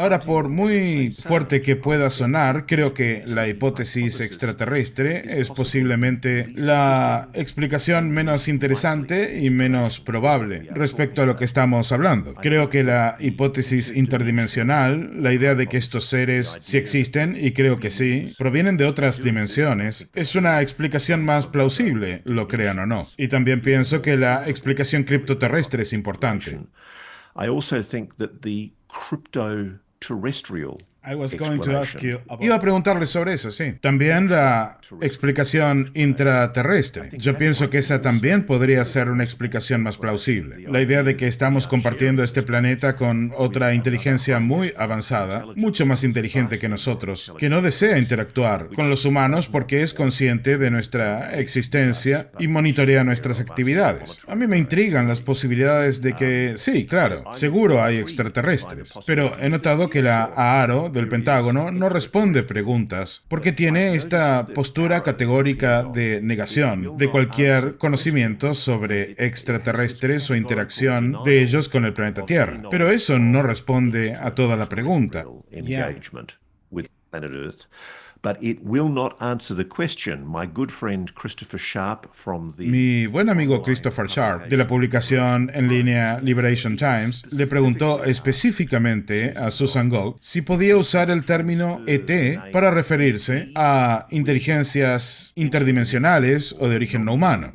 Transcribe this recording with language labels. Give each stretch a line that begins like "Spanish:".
Spanish: Ahora, por muy fuerte que pueda sonar, creo que la hipótesis extraterrestre es posiblemente la explicación menos interesante y menos probable respecto a lo que estamos hablando. Creo que la hipótesis interdimensional, la idea de que estos seres sí existen, y creo que sí, provienen de otras dimensiones, es una explicación más plausible, lo crean o no. Y también pienso que la explicación criptoterrestre es importante.
English: I also think that the crypto-terrestrial I was going to ask you about...
Spanish: Iba a preguntarle sobre eso, sí. También la explicación intraterrestre. Yo pienso que esa también podría ser una explicación más plausible. La idea de que estamos compartiendo este planeta con otra inteligencia muy avanzada, mucho más inteligente que nosotros, que no desea interactuar con los humanos porque es consciente de nuestra existencia y monitorea nuestras actividades. A mí me intrigan las posibilidades de que, sí, claro, seguro hay extraterrestres, pero he notado que la AARO del Pentágono no responde preguntas porque tiene esta postura categórica de negación de cualquier conocimiento sobre extraterrestres o interacción de ellos con el planeta Tierra. Pero eso no responde a toda la pregunta.
English: engagement with planet Earth. But it will not answer the question. My good friend Christopher Sharp from the...
Spanish: Mi buen amigo Christopher Sharp, de la publicación en línea Liberation Times, le preguntó específicamente a Susan Gogg si podía usar el término ET para referirse a inteligencias interdimensionales o de origen no humano.